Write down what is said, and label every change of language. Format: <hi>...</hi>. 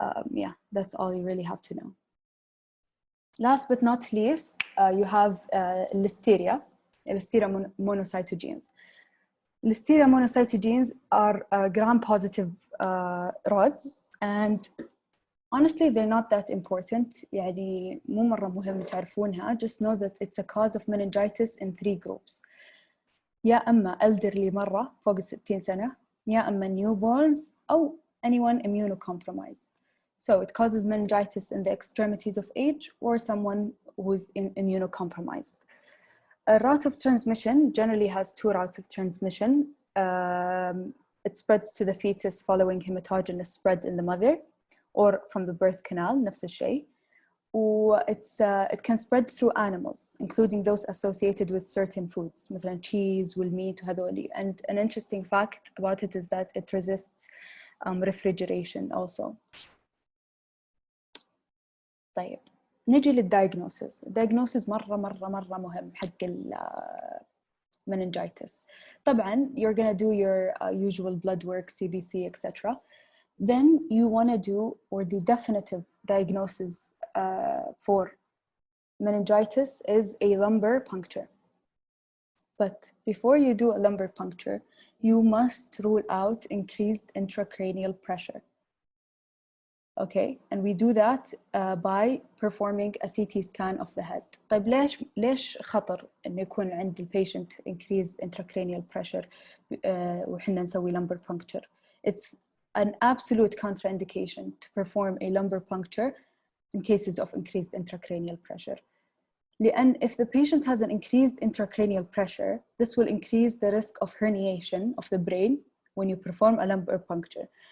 <en>Yeah, that's all you really have to know. Last but not least, you have Listeria Monocytogenes. Listeria Monocytogenes are gram-positive rods, and honestly, they're not that important.</en> <ar>يعني مو مرة مهم تعرفونها.</ar> <en>Just know that it's a cause of meningitis in 3 groups.</en> <ar>يا أما elderly مرة فوق 60 سنة, يا أما newborns, أو</ar> <en>anyone immunocompromised. So it causes meningitis in the extremities of age or someone who's immunocompromised. A route of transmission generally has 2 routes of transmission. It spreads to the fetus following hematogenous spread in the mother, or from the birth canal,</en> <ar>نفس الشيء.</ar> <en>It can spread through animals, including those associated with certain foods, مثلا cheese والmeat وهذولي. And an interesting fact about it is that it resists refrigeration also.</en> <ar>طيب, نجي للdiagnosis. Diagnosis مرة مهم حق meningitis.</ar> <en>طبعا you're gonna do your usual blood work, CBC, etc. Then you want to do, or the definitive diagnosis for meningitis is a lumbar puncture. But before you do a lumbar puncture, you must rule out increased intracranial pressure. Okay, and we do that by performing a CT scan of the head.</en> <ar>طيب, ليش خطر إنه يكون عند البيشنت increased intracranial pressure وحنا نسوي lumbar puncture?</ar> <en>It's an absolute contraindication to perform a lumbar puncture in cases of increased intracranial pressure. لأن if the patient has an increased intracranial pressure, this will increase the risk of herniation of the brain when you perform a lumbar puncture.</en>